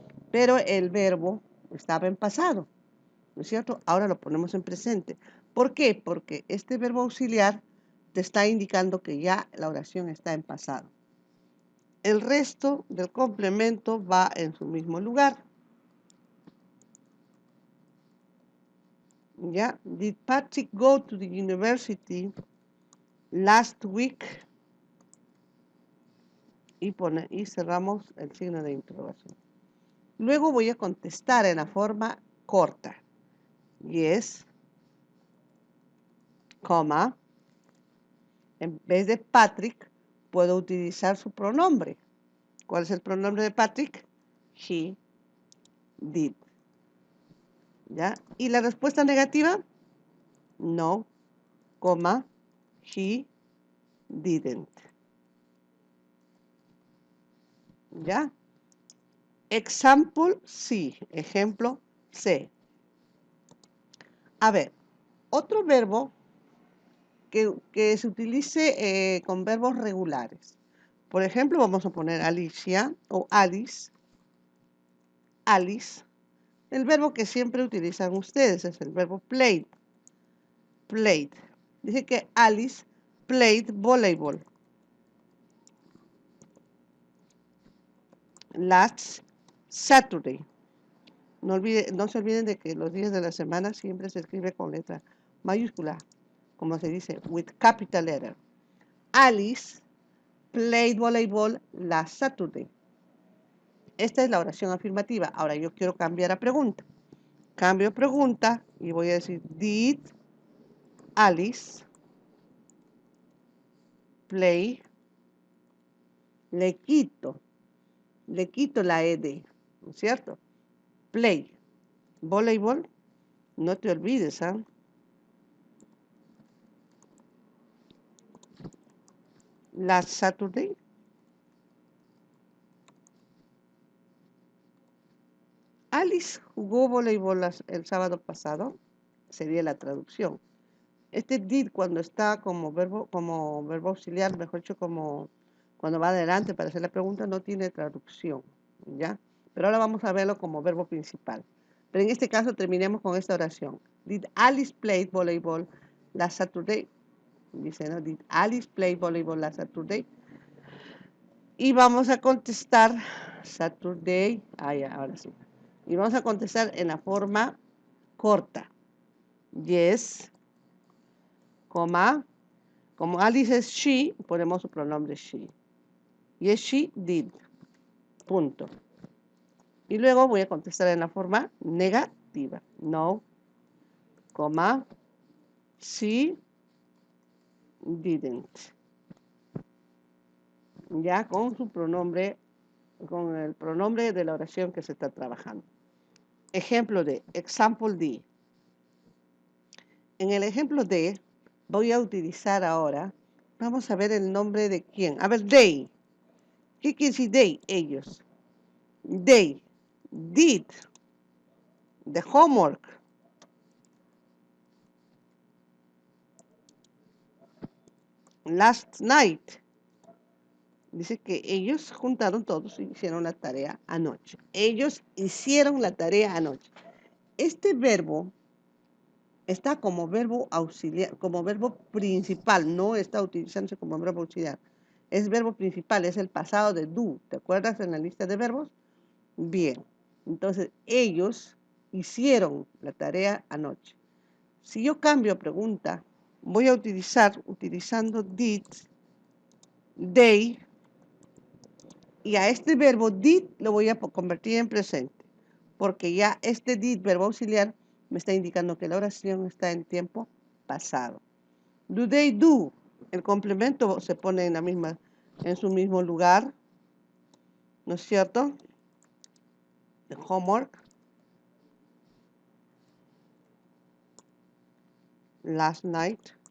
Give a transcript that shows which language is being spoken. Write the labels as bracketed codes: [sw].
[es] Pero el verbo estaba en pasado, ¿no es cierto? Ahora lo ponemos en presente. ¿Por qué? Porque este verbo auxiliar te está indicando que ya la oración está en pasado. El resto del complemento va en su mismo lugar. ¿Ya? [en] Did Patrick go to the university last week? [es] Y cerramos el signo de interrogación. Luego voy a contestar en la forma corta. Yes, coma. En vez de Patrick, puedo utilizar su pronombre. ¿Cuál es el pronombre de Patrick? [en] He did. [es] ¿Ya? ¿Y la respuesta negativa? [en] No, coma, he didn't. [es] ¿Ya? Example, sí. Ejemplo, C. A ver, otro verbo que se utilice con verbos regulares. Por ejemplo, vamos a poner Alicia o Alice. Alice. El verbo que siempre utilizan ustedes es el verbo played. [en] Played. [es] Dice que [en] Alice played volleyball last Saturday. [es] No se olviden de que los días de la semana siempre se escribe con letra mayúscula, como se dice, [en] with capital letter. Alice played volleyball last Saturday. [es] Esta es la oración afirmativa. Ahora yo quiero cambiar a pregunta. Cambio pregunta y voy a decir, [en] did Alice play? [es] Le quito la ed, ¿no es cierto? Play, voleibol, no te olvides, ¿ah? [en] Last Saturday. [es] Alice jugó voleibol el sábado pasado, sería la traducción. Este did cuando está como verbo auxiliar, mejor dicho, como cuando va adelante para hacer la pregunta, no tiene traducción, ¿ya? Pero ahora vamos a verlo como verbo principal. Pero en este caso terminemos con esta oración. [en] Did Alice play volleyball last Saturday? [es] Dice, ¿no? [en] Did Alice play volleyball last Saturday? [es] Y vamos a contestar Saturday. Ah, ya, ahora sí. Y vamos a contestar en la forma corta. Yes, coma. Como Alice es she, ponemos su pronombre she. [en] Yes, she did. [es] Punto. Y luego voy a contestar en la forma negativa. No, coma, [en] she didn't. [es] Ya con su pronombre, con el pronombre de la oración que se está trabajando. Ejemplo de, example D. En el ejemplo D, voy a utilizar ahora, vamos a ver el nombre de quién. A ver, they. ¿Qué quiere decir they? Ellos. [en] They did the homework last night. [es] Dice que ellos juntaron todos y hicieron la tarea anoche. Ellos hicieron la tarea anoche. Este verbo está como verbo auxiliar, como verbo principal, no está utilizándose como verbo auxiliar. Es verbo principal, es el pasado de do. ¿Te acuerdas en la lista de verbos? Bien. Entonces, ellos hicieron la tarea anoche. Si yo cambio a pregunta, voy a utilizando did, they, y a este verbo did lo voy a convertir en presente, porque ya este did, verbo auxiliar, me está indicando que la oración está en tiempo pasado. [en] Do they do? [es] El complemento se pone en su mismo lugar, ¿no es cierto? [en] The homework last night.